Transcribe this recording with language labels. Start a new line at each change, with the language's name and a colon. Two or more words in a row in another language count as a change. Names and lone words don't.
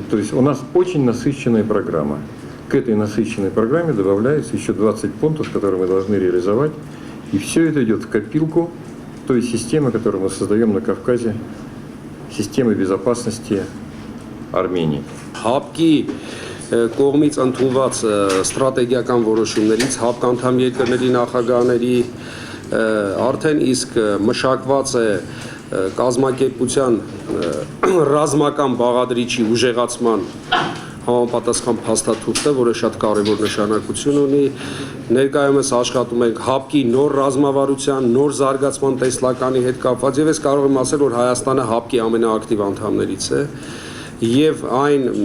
Russian: То есть у нас очень насыщенная программа. К этой насыщенной программе добавляется еще 20 пунктов, которые мы должны реализовать. И все это идет в копилку той системы, которую мы создаем на Кавказе, системы безопасности Армении.
Armenian: ՀԱՊԿ-ի կողմից ընդունված ստրատեգիական որոշումներից ՀԱՊԿ անդամ երկրների նախագահների արդեն իսկ մշակված է կազմակերպության ռազմական բաղադրիչի ուժեղացման համապատասխան փաստաթուղթը, որը շատ կարևոր նշանակություն ունի։ Ներկայումս աշխատում ենք ՀԱՊԿ-ի նոր ռազմավարության, նոր զարգացման տեսլականի հետ կապված, եւ ես կարող եմ ասել, որ Հայաստանը ՀԱՊԿ-ի ամենաակտիվ անդամներից է, եւ այն